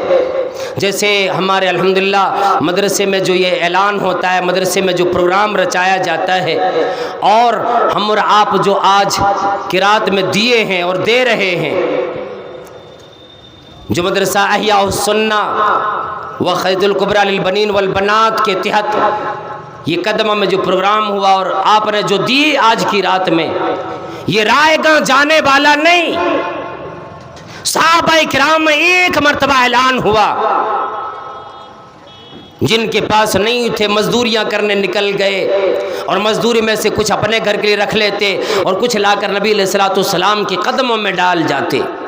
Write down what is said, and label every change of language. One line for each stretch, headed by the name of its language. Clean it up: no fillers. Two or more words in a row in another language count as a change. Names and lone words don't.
Urdu: جیسے ہمارے الحمدللہ مدرسے میں جو یہ اعلان ہوتا ہے، مدرسے میں جو پروگرام رچایا جاتا ہے، اور ہم اور آپ جو آج قرات میں دیے ہیں اور دے رہے ہیں، جو مدرسہ احیاء السنہ و خید الکبریٰ للبنین والبنات کے تحت یہ قدمہ میں جو پروگرام ہوا اور آپ نے جو دی آج کی رات میں، یہ رائے گاں جانے والا نہیں۔ صحابہ کرام میں ایک مرتبہ اعلان ہوا، جن کے پاس نہیں تھے مزدوریاں کرنے نکل گئے، اور مزدوری میں سے کچھ اپنے گھر کے لیے رکھ لیتے اور کچھ لا کر نبی علیہ السلام کے قدموں میں ڈال جاتے۔